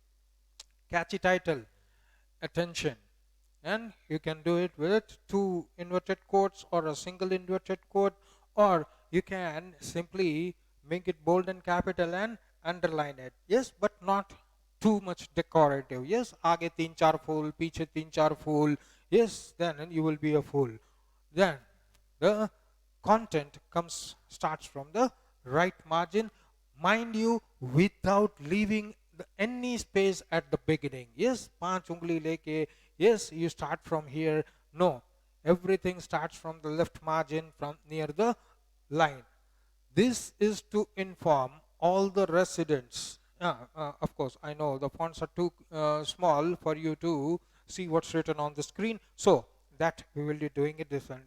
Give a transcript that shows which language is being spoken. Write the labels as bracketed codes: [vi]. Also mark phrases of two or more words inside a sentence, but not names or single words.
[en] Catchy title, attention. And you can do it with two inverted quotes or a single inverted quote, or you can simply make it bold and capital and underline it. Yes, but not too much decorative. Yes, [hi] आगे तीन चार फूल, पीछे तीन चार फूल. [en] Yes, then you will be a fool. Then the content starts from the right margin, mind you, without leaving any space at the beginning. Yes, [hi] पांच उंगली लेके, [en] yes, you start from here. No, everything starts from the left margin, from near the line. This is to inform all the residents. Of course, I know the fonts are too small for you to see what's written on the screen, so that we will be doing it different.